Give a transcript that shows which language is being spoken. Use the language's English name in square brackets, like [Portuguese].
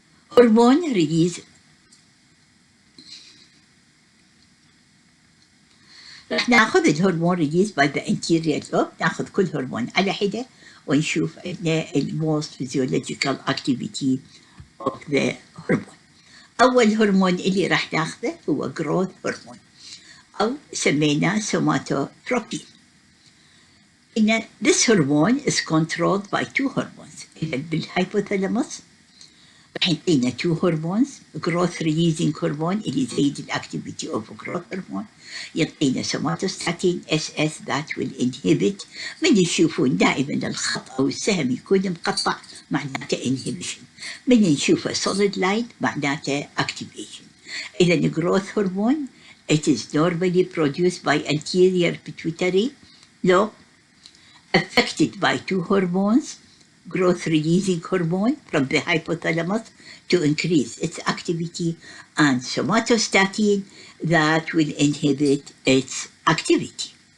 [English] Hormone release [Arabic] رح ناخذ الهرمون [English] released by the anterior lobe، [Arabic] ناخذ كل هرمون على حدة ونشوف [English] most physiological activity of the hormone. [Arabic] أول هرمون اللي رح ناخذه هو growth hormone أو سميناه somatotropin. [English] إن this hormone is controlled by two hormones. بالhypothalamus [Arabic] رح يعطينا [English] two hormones، growth releasing hormone [Arabic] اللي يزيد [English] الactivity of growth hormone، يعطينا somatostatin SS that will inhibit. [Arabic] من يشوفون دائما الخط أو السهم يكون مقطع معناته inhibition، من نشوفه solid line معناته activation. [English] إذا growth hormone it is normally produced by anterior pituitary lobe, affected by two hormones, growth releasing hormone from the hypothalamus to increase its activity and somatostatin that will inhibit its activity.